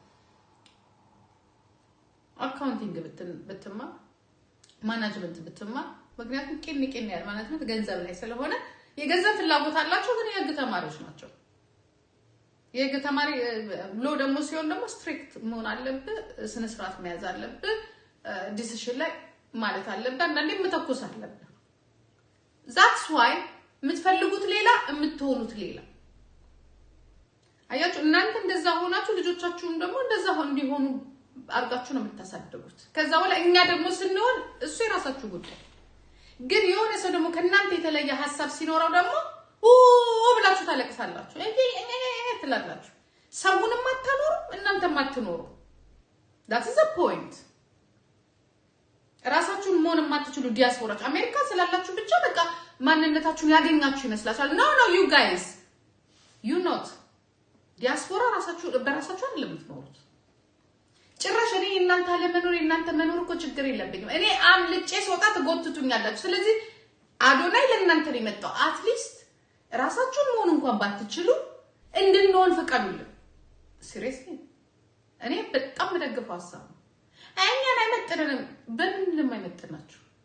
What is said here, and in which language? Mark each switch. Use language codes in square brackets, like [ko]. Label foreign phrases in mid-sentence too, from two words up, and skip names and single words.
[am] አካውንቲንግ ብትማ ማኔጅመንት ብትማ ምክንያቱም ቄን ያለ ማኔጅመንት ገንዘብ ላይ ስለሆነ የገንዘብ ፍላጎት አላቸው ግን የህግ ተማሪዎች ናቸው የህግ ተማሪ ሎ ደግሞ ሲሆን ደግሞ ስትሪክት መሆን አለበት ስነ ስርዓት መያዝ አለበት ዲሲሽን ላይ ማለት አለበት አንዴ መተኮስ አለበት [en] that's why [am] የምትፈልጉት ሌላ የምትሆኑት ሌላ አያችሁ እናንተ እንደዛ ሆናችሁ ልጆቻችሁን ደግሞ እንደዛ እንዲሆኑ አርጋችሁ ነው የምታሳድጉት ከዛ በኋላ እኛ ደግሞ ስንሆን እሱ የራሳችሁ ጉዳይ ግን የሆነ ሰው ደግሞ ከናንተ የተለየ ሐሳብ ሲኖረው ደግሞ ብላችሁ ታለቅሳላችሁ ትላላችሁ ሰውንም አታኖሩ እናንተም አትኖሩ [en] that is the point [am] ራሳችሁን መሆን የማትችሉ ዲያስፖራች አሜሪካ ስላላችሁ ብቻ በቃ ማንነታችሁን ያገኛችሁ ይመስላችኋል [en] no you guys you not [am] ዲያስፖራ ራሳችሁ በራሳችሁ አይደለም የምትኖሩት ጭራሽ እኔ እናንተ ለመኖር እናንተ መኖር እኮ ችግር የለብኝም እኔ አምልጬ ስወጣ ተጎትቱኛላችሁ ስለዚህ አዶናይ ለእናንተ ነው የመጣው አትሊስት ራሳችሁን መሆን እንኳን ባትችሉ እንድንሆን ፈቀዱልን ሲሪየስሊ እኔ በጣም መደግፈው ሐሳብ እኛን አይመጥነንም በምንም አይመጥናችሁ